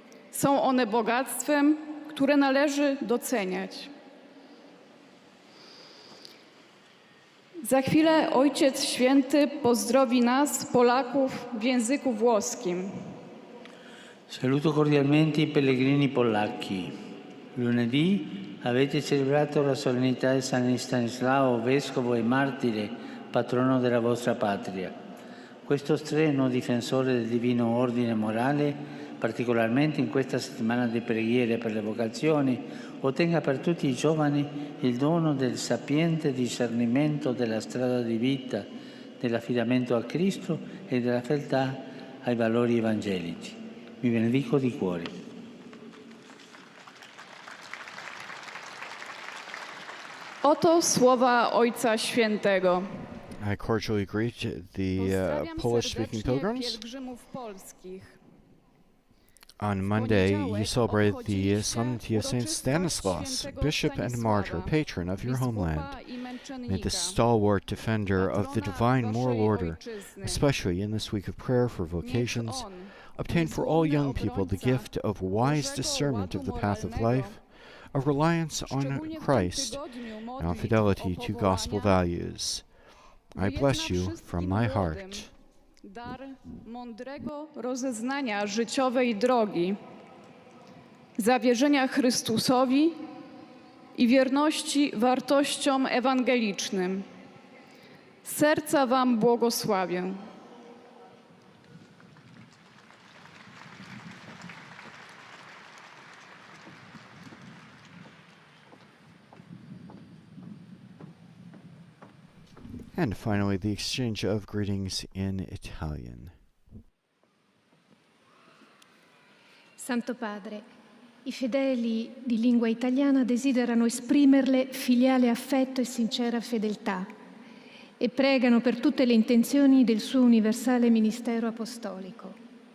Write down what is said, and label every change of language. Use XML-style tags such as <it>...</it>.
<pl>Są one bogactwem, które należy doceniać. Za chwilę Ojciec Święty pozdrowi nas, Polaków, w języku włoskim.</pl> <it>Saluto cordialmente i pellegrini polacchi. Lunedì avete celebrato la solennità di San Stanislao, vescovo e martire, patrono della vostra patria. Questo strenno difensore del divino ordine morale, particolarmente in questa settimana di preghiere per le vocazioni, ottenga per tutti i giovani il dono del sapiente discernimento della strada di vita, dell'affidamento a Cristo e della fedeltà ai valori evangelici. Vi benedico di cuore.</it> <pl>Oto słowa Ojca Świętego.</pl> <en>I cordially greet the Polish-speaking pilgrims.</en> <pl>Pielgrzymów polskich.</pl> <en>On Monday, you celebrate the solemnity of Saint Stanislaus, bishop and martyr, patron of your homeland. May the stalwart defender of the divine moral order, especially in this week of prayer for vocations, obtain for all young people the gift of wise discernment of the path of life, of reliance on Christ, and on fidelity to gospel values. I bless you from my heart.</en> <pl>dar mądrego rozeznania życiowej drogi, zawierzenia Chrystusowi i wierności wartościom ewangelicznym. Z serca Wam błogosławię.</pl> <en>And finally, the exchange of greetings in Italian.</en> <it>Santo Padre, i fedeli di lingua italiana desiderano esprimerle filiale affetto e sincera fedeltà e pregano per tutte le intenzioni del suo universale ministero apostolico.</it>